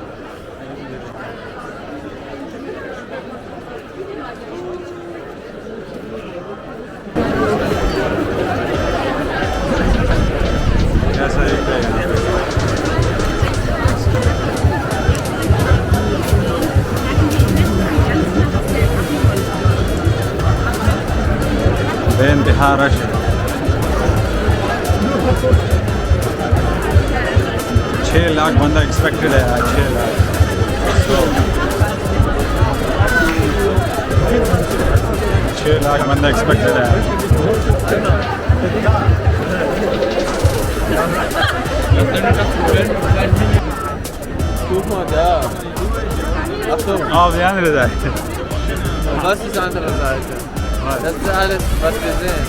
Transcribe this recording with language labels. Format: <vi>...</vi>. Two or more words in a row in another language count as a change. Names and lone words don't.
<hi>कैसा एक है यहाँ पे बेइंतहा रश है। 6 लाख बंदा एक्सपेक्टेड है आज, 6 लाख। 6 लाख बंदा एक्सपेक्टेड है।</hi> <de>Guck mal da. Achtung. Auf die andere Seite. Was ist die andere Seite? Das ist alles, was wir sehen.</de>